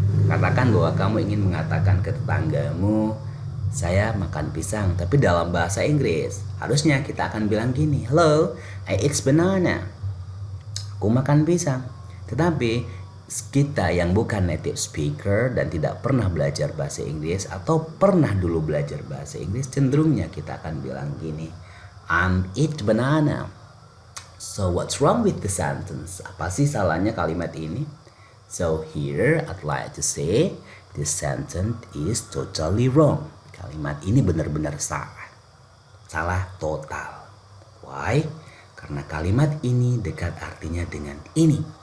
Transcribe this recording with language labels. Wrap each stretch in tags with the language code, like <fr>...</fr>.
<id>Katakan bahwa kamu ingin mengatakan ke tetanggamu, "Saya makan pisang," tapi dalam bahasa Inggris harusnya kita akan bilang gini,</id> <en>"Hello, I eat banana."</en> <id>Aku makan pisang. Tetapi kita yang bukan native speaker dan tidak pernah belajar bahasa Inggris atau pernah dulu belajar bahasa Inggris, cenderungnya kita akan bilang gini,</id> <en>"I'm eat banana." So what's wrong with the sentence?</en> <id>Apa sih salahnya kalimat ini?</id> <en>So here I'd like to say this sentence is totally wrong.</en> <id>Kalimat ini benar-benar salah. Salah total. Why? Karena kalimat ini dekat artinya dengan ini.</id>